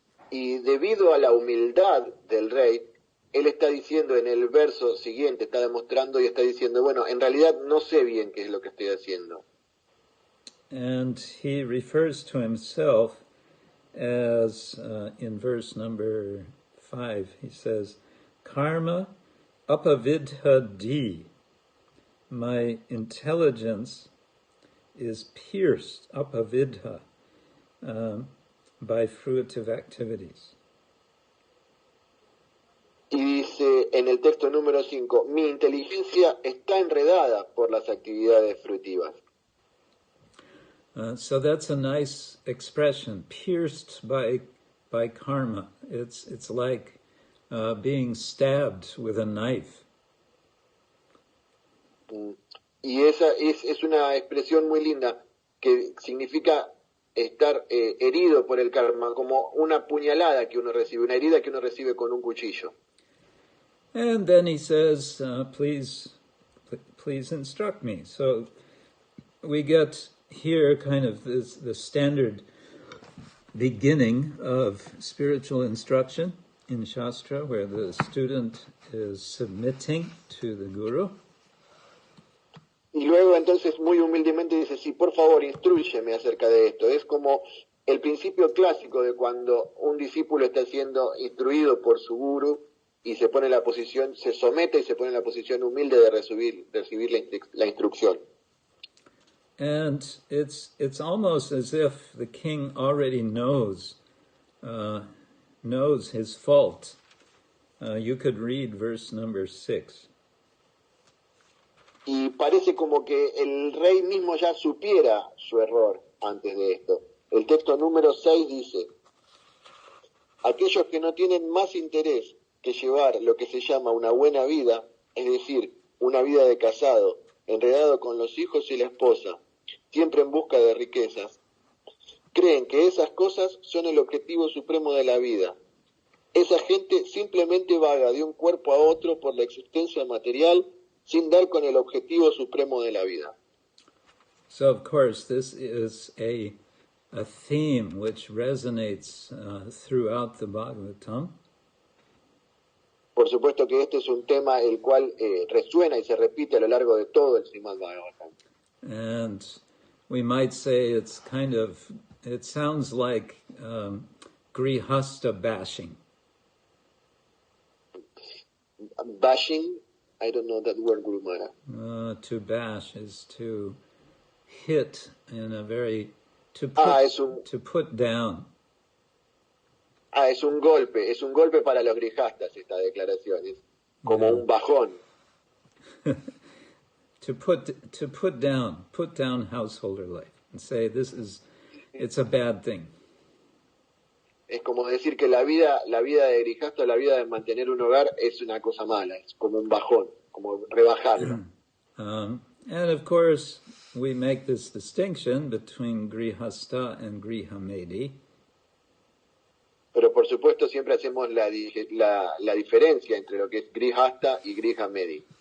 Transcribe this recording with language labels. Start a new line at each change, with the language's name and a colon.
Spanish: Y debido a la humildad del rey, él está diciendo en el verso siguiente, está demostrando y está diciendo, bueno, en realidad no sé bien qué es lo que estoy haciendo.
English: And he refers to himself as, in verse number 5, he says, Karma apavidha, my intelligence is pierced, apavidha, by fruitive activities.
Spanish: Y dice en el texto número 5, mi inteligencia está enredada por las actividades fruitivas.
English: So that's a nice expression, pierced by karma. It's like being stabbed with a knife.
Spanish: Y esa es una expresión muy linda que significa estar herido por el karma, como una puñalada que uno recibe, una herida que uno recibe con un cuchillo.
English: And then he says, please instruct me. So we get here kind of the standard beginning of spiritual instruction in Shastra, where the student is submitting to the guru.
Spanish: Y luego entonces muy humildemente dice, sí, por favor, instrúyeme acerca de esto. Es como el principio clásico de cuando un discípulo está siendo instruido por su guru y se pone en la posición, se somete y se pone en la posición humilde de recibir la instrucción.
English: And it's almost as if the king already knows his fault You could read verse number 6.
Spanish: Y parece como que el rey mismo ya supiera su error antes de esto. El texto número 6 dice: aquellos que no tienen más interés que llevar lo que se llama una buena vida, es decir, una vida de casado, enredado con los hijos y la esposa, siempre en busca de riquezas, creen que esas cosas son el objetivo supremo de la vida. Esa gente simplemente vaga de un cuerpo a otro por la existencia material sin dar con el objetivo supremo de la vida.
English: So, of course, this is a theme which resonates throughout the Bhagavatam.
Spanish: Por supuesto que este es un tema el cual resuena y se repite a lo largo de todo el Srimad-Bhagavatam.
English: And we might say it's it sounds like grihasta bashing. Bashing, I don't know that word, Guru Maharaj. To bash is to hit in a very, to put down.
Spanish: Es un golpe para los grijastas esta declaración, es como un bajón.
English: to put down householder life and say it's a bad thing.
Spanish: Es como decir que la vida de grijasta, la vida de mantener un hogar es una cosa mala, es como un bajón, como rebajarlo.
English: And of course, we make this distinction between grihasta and grihamedi.
Spanish: Pero por supuesto siempre hacemos la diferencia entre lo que es grihasta y grihamedi.